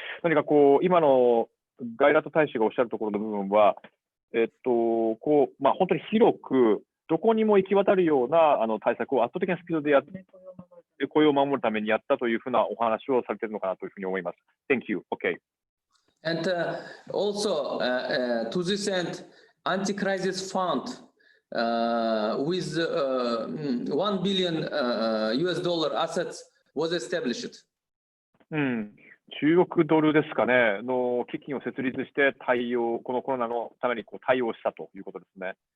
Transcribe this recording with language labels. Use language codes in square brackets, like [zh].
[ja] 何か今のガイラト大使がおっしゃるところの部分は、本当に広くどこにも行き渡るような対策を圧倒的なスピードでやって、雇用を守るためにやったというふうなお話をされているのかなというふうに思います。 [en] Thank you. Okay. And also, to this end, anti-crisis fund with $1 billion US dollar assets was established. [ja] 中国ドルですかね、の基金を設立してこのコロナのために対応したということですね。